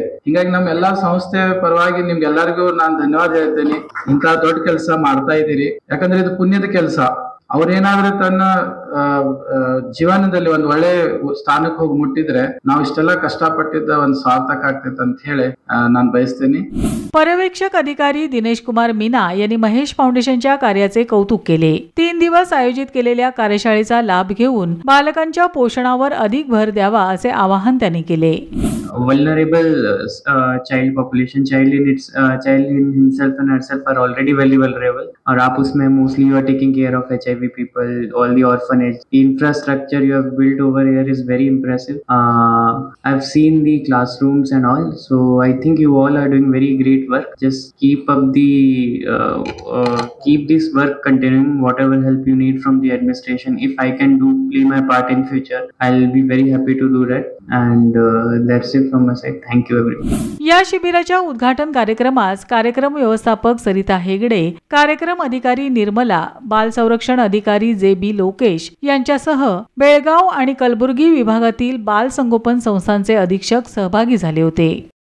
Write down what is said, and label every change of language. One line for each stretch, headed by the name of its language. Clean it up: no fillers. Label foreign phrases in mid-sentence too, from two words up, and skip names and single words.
Kannada: ಹಿಂಗಾಗಿ ನಮ್ಮ ಎಲ್ಲಾ ಸಂಸ್ಥೆ ಪರವಾಗಿ ನಿಮ್ಗೆಲ್ಲರಿಗೂ ನಾನು ಧನ್ಯವಾದ ಹೇಳ್ತೇನೆ. ಇಂತಹ ದೊಡ್ಡ ಕೆಲಸ ಮಾಡ್ತಾ ಇದ್ದೀರಿ. ಯಾಕಂದ್ರೆ ಇದು ಪುಣ್ಯದ ಕೆಲಸ. ಅವ್ರೇನಾದ್ರೂ ತನ್ನ ಜೀವನದಲ್ಲಿ ಒಂದ್ ಒಳ್ಳೆ ಸ್ಥಾನಕ್ಕೆ ಹೋಗಿ ಮುಟ್ಟಿದ್ರೆ ನಾವು ಇಷ್ಟೆಲ್ಲ ಕಷ್ಟಪಟ್ಟಿದ್ದ ಒಂದ್ ಸಾರ್ಥಕ ಆಗ್ತೈತೆ ಅಂತ ಹೇಳಿ ನಾನು ಬಯಸ್ತೇನೆ.
Marathi: पर्यवेक्षक अधिकारी दिनेश कुमार मीना यांनी महेश फाउंडेशनच्या कार्याचे कौतुक केले. 3 दिवस आयोजित केलेल्या कार्यशाळेचा लाभ घेऊन बालकांच्या पोषणावर अधिक भर द्यावा असे आवाहन त्यांनी केले.
English: Vulnerable child population, child in himself and herself are already very vulnerable.
Hindi: और आप उसमें
English: mostly you are taking care of HIV people, all the orphanage. The infrastructure you have built over here is very impressive. I've seen the classrooms and all, so I think you all are doing very great work. Just keep up keep this work continuing. Whatever help you need from the administration, if I can play my part in future, I'll be very happy to do that. And that's it from my side. Thank you everyone.
Marathi: या शिबिराच्या उद्घाटन कार्यक्रमास कार्यक्रम व्यवस्थापक सरिता हेगडे, कार्यक्रम अधिकारी निर्मला, बाल संरक्षण अधिकारी JB लोकेश यांच्यासह बेळगाव आणि कलबुर्गी विभागातील बाल संगोपन संस्थांचे अधीक्षक सहभागी झाले होते.